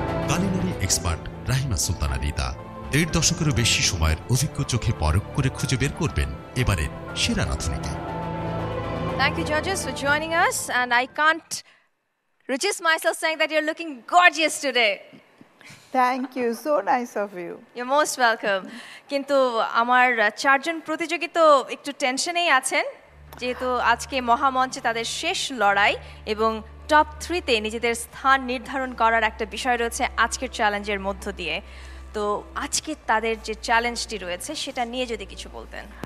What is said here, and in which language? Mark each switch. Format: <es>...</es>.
<bn>Culinary expert Rahima Sultana Rita 1.5 দশকেরও বেশি সময়ের অভিজ্ঞ চোখে পরখ করে খুঁজে বের করবেন এবারের সেরা রাঁধুনিকে।</bn> <en>Thank you, judges, for joining us, and I can't resist myself saying that you're looking gorgeous today. Thank you, so nice of you. You're most welcome.</en> <bn>কিন্তু আমার চারজন প্রতিযোগী তো একটু টেনশনেই আছেন, যেহেতু আজকে মহামঞ্চে তাদের শেষ লড়াই এবং টপ 3-তে নিজেদের স্থান নির্ধারণ করার একটা বিষয় রয়েছে আজকের চ্যালেঞ্জের মধ্য দিয়ে। তো আজকে তাদের যে চ্যালেঞ্জটি রয়েছে সেটা নিয়ে যদি কিছু বলতেন।</bn>